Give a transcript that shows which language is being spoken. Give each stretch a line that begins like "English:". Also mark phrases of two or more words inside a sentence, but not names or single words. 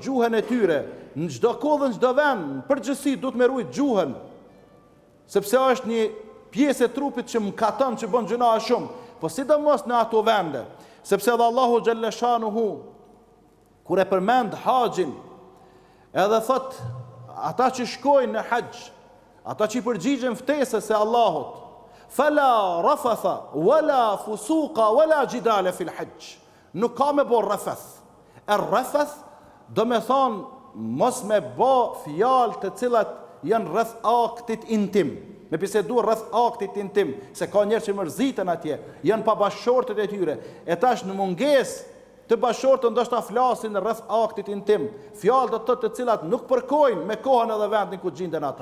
Albanian: gjuhën e tyre, në çdo kohë dhe në çdo vend, në përgjithësi duhet me ruajt gjuhën, sepse është një pjesë e trupit që mkaton, që bën gjëna shumë, po sidomos në ato vende, sepse edhe Allahu
Arabic: جل شأنه
Albanian: kur e përmend haxhin, edhe thot ata që shkojnë në haxh, ata që i përgjigjen ftesës së Allahut,
Arabic: فلا رفث ولا فسوق ولا جدال في الحج.
Albanian: Nuk ka me bë rafath. Rafath do me thonë mos me bë fjalë të cilat janë rreth aktit intim. Me bisedu rreth aktit intim, se ka njerëz që mërziten atje, janë pa bashkëshortet e tyre. E tash në mungesë të bashkëshortët ndoshta flasin rreth aktit intim, fjalë të cilat nuk përkojnë me kohën edhe vendin ku gjenden ata.